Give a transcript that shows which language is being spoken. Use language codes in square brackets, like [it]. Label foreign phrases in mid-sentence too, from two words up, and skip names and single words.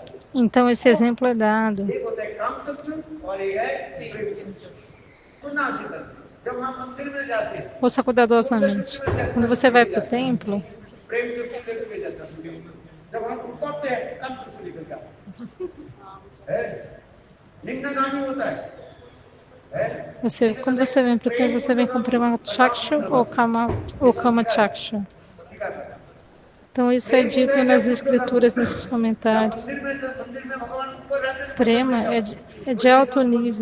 [pt] Então esse exemplo é dado. [hi] एक होता है काम चक्षु और एक है प्रेम चक्षु। सुनना सीधा। जब हम मंदिर में जाते हैं, [pt] Ouça cuidadosamente. Quando você vai para o templo, [hi] प्रेम चक्षु लेकर के जाता है। जब हम उतरते हैं, काम चक्षु लेकर के आते हैं। निम्नगामी होता है। [pt] quando você vem para o templo, você vem com [hi] प्रेम चक्षु [pt] ou [hi] काम चक्षु. [pt] Então isso é dito nas escrituras, nesses comentários. Prema é de alto nível.